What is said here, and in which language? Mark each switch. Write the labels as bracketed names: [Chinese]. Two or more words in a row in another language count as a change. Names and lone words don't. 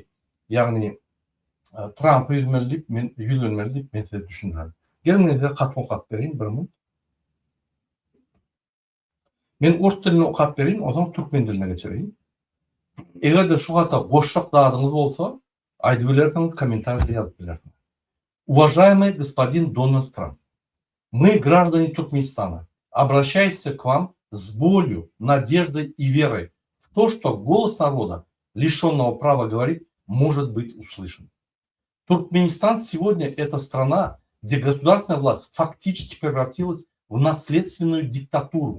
[Turkmen] Ýagny Trump'a ýüzlenmeli, men size düşündirem. Gelin size hatyň okap bereyim bir min. Men urs dilini okap bereyim, oňsoň türkmen diline geçireyim. Eger şu hata goşluk dadyňyz bolsa, aýdyp bilersiňiz, kommentarda ýazyp bilersiňiz. [Russian] Уважаемый господин Дональд Трамп, мы, граждане Туркменистана, обращаемся к вам с болью, надеждой и верой в то, что голос народа, лишенного права говорить, может быть услышан. Туркменистан сегодня это страна, где государственная власть фактически превратилась в наследственную диктатуру.